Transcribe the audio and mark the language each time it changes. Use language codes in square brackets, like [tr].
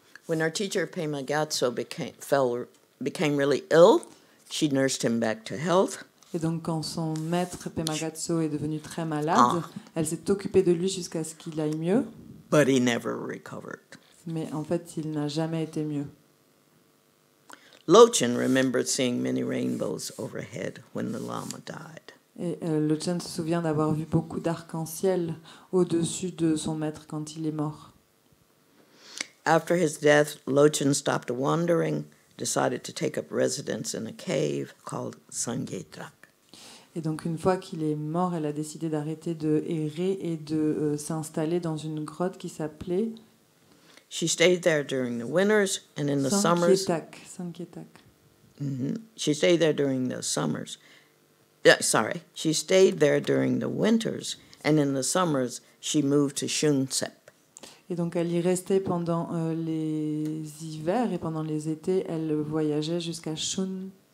[en] When her teacher Pema Gyatso became really ill, she nursed him back to health. [fr] Et donc quand son maître Pema Gyatso est devenu très malade, elle s'est occupée de lui jusqu'à ce qu'il aille mieux. [en] But he never recovered. [fr] Mais en fait, il n'a jamais été mieux. [en] Lochen remembered seeing many rainbows overhead when the Lama died. [fr] Et Lochen se souvient d'avoir vu beaucoup d'arcs-en-ciel au-dessus de son maître quand il est mort. [en] After his death, Lochen stopped wandering, decided to take up residence in a cave called Sangetrak. [fr] Et donc une fois qu'il est mort, elle a décidé d'arrêter de errer et de s'installer dans une grotte qui s'appelait [en] She stayed there during the winters and in the summers. [fr] Sankietak. [en] She stayed there during the summers. She stayed there during the winters, and in the summers she moved to Shunsep. [fr] Et donc elle y restait pendant les hivers et pendant les étés, elle voyageait jusqu'à Shunsep.